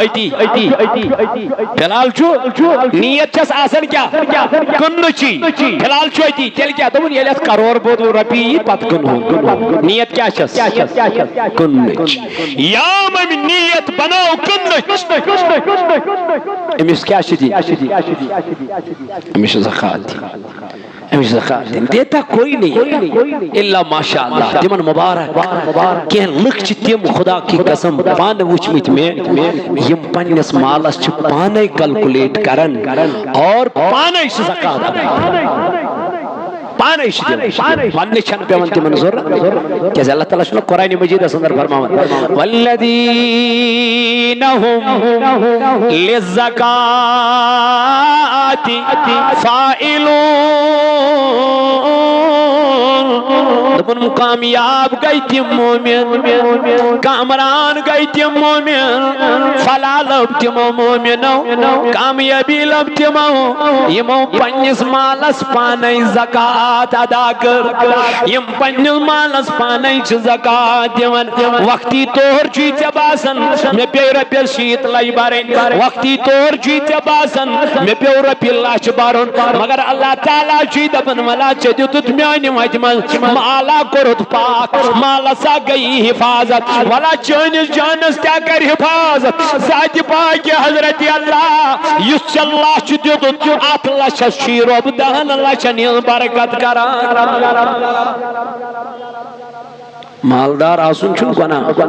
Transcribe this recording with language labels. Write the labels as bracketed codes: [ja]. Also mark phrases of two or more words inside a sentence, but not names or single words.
[ks] نیت چھس آسان کیا کنچی فی الحال اتی تیل کیا دپن ییٚلہِ اتھ کرور بود رۄپیہِ پت کنہو نیت کیا چھس کنچ یا ممی نیت بناو کنچ امس کیا چھ دین امس زکات دین دیتا کوئی نہیں [ar] الا ماشاء اللہ [ks] تمن مبارک کہ لکھ چھ تم [ur] خدا کی قسم [ks] پان وچمت میں یم پنس مالس چھ پانے کیلکولیٹ کرن اور پانے زکات پانے ون چھن پیون تمن ضرورت کہ اللہ تعالیٰ چھُ قرآن مجید اندر فرماوان [ar] والذین هم للزکاۃ فاعلون [ks] دپن کامیاب گئی تم مومن کامران گئی تم مومن فلا لب تمو مومنو کامیابی لب تمو یمو پنس مالس پانے زکات ادا کر یم پنس مالس پانے زکات دون وقتی طور چھ ژے باسان مے پیو رۄپیس 7 لچھ برن وقتی طور چھ ژے باسان مے پیو رۄپیہِ 1 لچھ برن مگر اللہ تعالیٰ چھ دپان ولا ژے دِتُتھ میانہِ وتہِ منٛز مالا کوٚرُتھ پاک مالسا گئی حفاظت ولا چٲنِس جانس تہِ کر حفاظت ذاتِ پاک حضرت اللہ یُس ژے لچھ دِتُتھ اتھ لچھس چھی رۄب 10 لچھن ہٕنٛز برکت کران مالدار آسن چھن گناہ